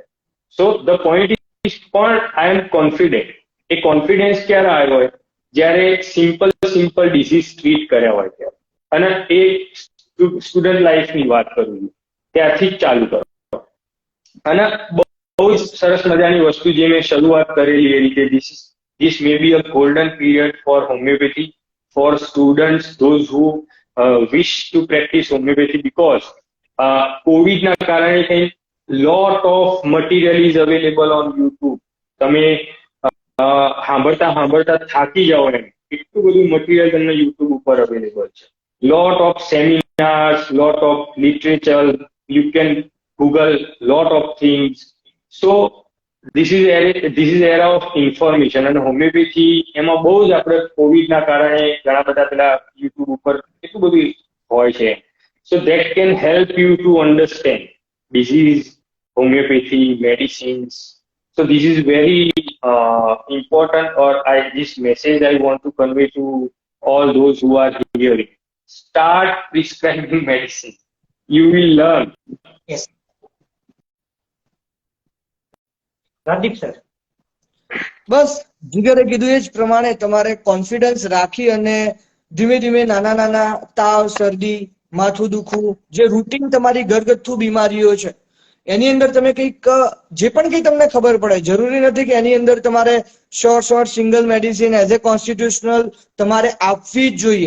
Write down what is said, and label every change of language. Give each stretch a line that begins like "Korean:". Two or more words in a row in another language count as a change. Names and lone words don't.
English: So the point is, પણ I am confident.
Gujarati: એ કોન્ફિડન્સ ક્યારે આવ્યો હોય, જ્યારે સિમ્પલ ડિઝીઝ ટ્રીટ કર્યા હોય ત્યારે. અને એ સ્ટુડન્ટ લાઈફની વાત કરું છું, ત્યારથી જ ચાલુ કરો. અને બહુ જ સરસ મજાની વસ્તુ જે મેં શરૂઆત કરેલી એ રીતે,
English: this may be a golden period for homeopathy, for students, those who wish to practice homeopathy, because COVID
Gujarati: ના કારણે
English: lot of material is available on YouTube.
Gujarati: તમે સાંભળતા થાકી જાઓ એમ, એટલું બધું મટીરિયલ તમને યુટ્યુબ ઉપર અવેલેબલ છે.
English: lot of seminars, lot of literature, you can Google lot of things. So this is era of information.
Gujarati: અને હોમિયોપેથી એમાં બહુ જ આપણે કોવિડના કારણે ઘણા બધા પેલા યુટ્યુબ ઉપર એટલું બધું હોય છે.
English: So that can help you to understand disease, homeopathy, medicines. So this is very important, or this message I want to convey to all those who are hearing. Start prescribing medicine. You will learn. Yes. Rajdeep sir.
Gujarati: બસ જીગરે કીધું એ જ પ્રમાણે તમારે કોન્ફિડન્સ રાખી અને ધીમે ધીમે નાના તાવ, શરદી, માથું દુખવું, જે રૂટીન તમારી ઘરગથ્થુ બીમારીઓ છે એની અંદર તમે કંઈક જે પણ કંઈ તમને ખબર પડે, જરૂરી નથી કે એની અંદર તમારે
English: short single medicine as a constitutional
Gujarati: તમારે આપવી જ જોઈએ.